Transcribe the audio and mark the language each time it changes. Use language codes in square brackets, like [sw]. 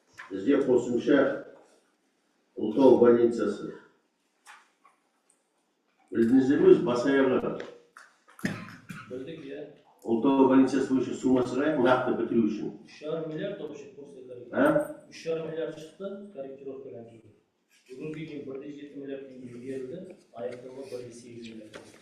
[kk] Бізде қосымша Ұлытау больницасы. Білдіңіздер ме, бас-аяғы? Білдік, иә. Ұлытау больницасы бойынша суммасы қай, нақты бітіру үшін? [ru] 3,5 миллиард вообще после корректировки. [kk] 3,5 миллиард шықты корректировкадан кейін. Бүгінге дейін 1,7 миллиард теңге берілді, аяқтауға 1,8 миллиард.